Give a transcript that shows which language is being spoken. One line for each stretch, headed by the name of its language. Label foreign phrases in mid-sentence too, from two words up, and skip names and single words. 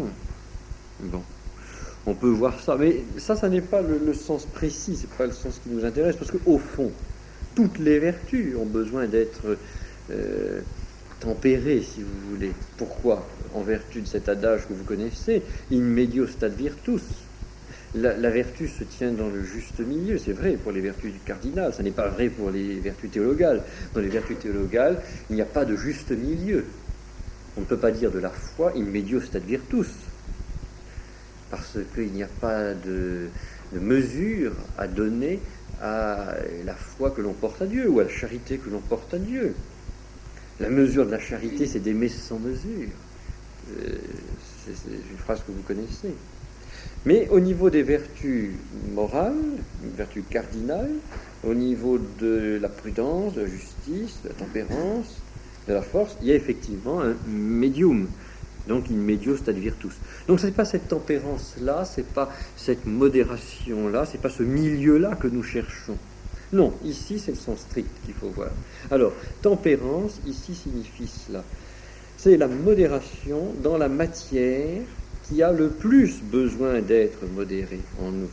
French: Bon, on peut voir ça, mais ça n'est pas le sens précis, c'est pas le sens qui nous intéresse, parce qu'au fond, toutes les vertus ont besoin d'être tempérées, si vous voulez. Pourquoi ? En vertu de cet adage que vous connaissez,
Latin: in medio stat virtus.
French: La vertu se tient dans le juste milieu, c'est vrai pour les vertus cardinales, ça n'est pas vrai pour les vertus théologales. Dans les vertus théologales, il n'y a pas de juste milieu. On ne peut pas dire de la foi
Latin: in medio stat virtus,
French: parce qu'il n'y a pas de mesure à donner à la foi que l'on porte à Dieu, ou à la charité que l'on porte à Dieu. La mesure de la charité, c'est d'aimer sans mesure. C'est une phrase que vous connaissez. Mais au niveau des vertus morales, vertus cardinales, au niveau de la prudence, de la justice, de la tempérance, de la force, il y a effectivement un médium, donc
Latin: in medio stat virtus.
French: Donc ce n'est pas cette tempérance-là, ce n'est pas cette modération-là, ce n'est pas ce milieu-là que nous cherchons. Non, ici c'est le sens strict qu'il faut voir. Alors, tempérance, ici signifie cela. C'est la modération dans la matière qui a le plus besoin d'être modérée en nous.